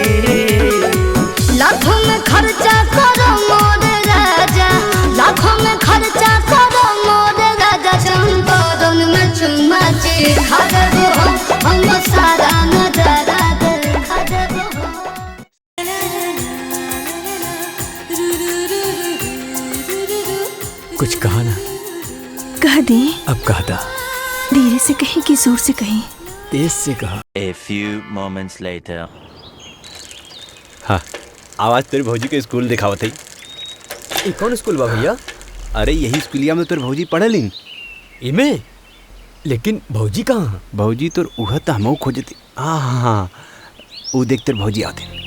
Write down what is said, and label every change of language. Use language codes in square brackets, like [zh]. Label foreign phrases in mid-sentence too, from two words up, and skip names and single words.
[bho] लाखों में खर्चा करो मोर राजा, लाखों में खर्चा करो मोर राजा, चंपारण में चुमा चिखा देबो हम सारा नजारा देखा देबो। कुछ कहा ना? कह दे। अब कहा था। धीरे से कहीं कि जोर से कहीं? तेज से कहा। [en] A few moments later. [bho] हाँ, आवाज तेरे भौजी के स्कूल दिखावत है। ये कौन स्कूल बा भैया? अरे यही स्कूलिया में तेरे भौजी पढ़े लीन। इमे? लेकिन भौजी कहाँ? भौजी तो उह तो हमहू खोजती। हाँ वो देख तेरे भौजी आते।